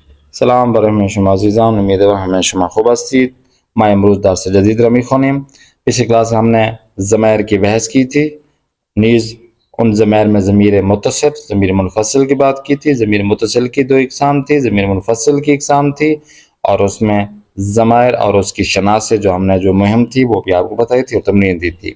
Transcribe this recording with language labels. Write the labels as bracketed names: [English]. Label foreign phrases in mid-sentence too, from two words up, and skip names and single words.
[Persian] سلام برای شما عزیزان، امیدوارم همه شما خوب هستید. ما امروز درس جدید را میخوانیم. [Urdu] پچھلی کلاس میں ہم نے ضمائر کی بحث کی تھی، نیز ان ضمائر میں ضمیر متصل، ضمیر منفصل کی بات کی تھی. ضمیر متصل کی دو اقسام تھی، ضمیر منفصل کی اقسام تھی، اور اس میں ضمائر اور اس کی شناسے جو ہم نے جو مہم تھی وہ بھی آپ کو بتائی تھی اور تمرین دی تھی.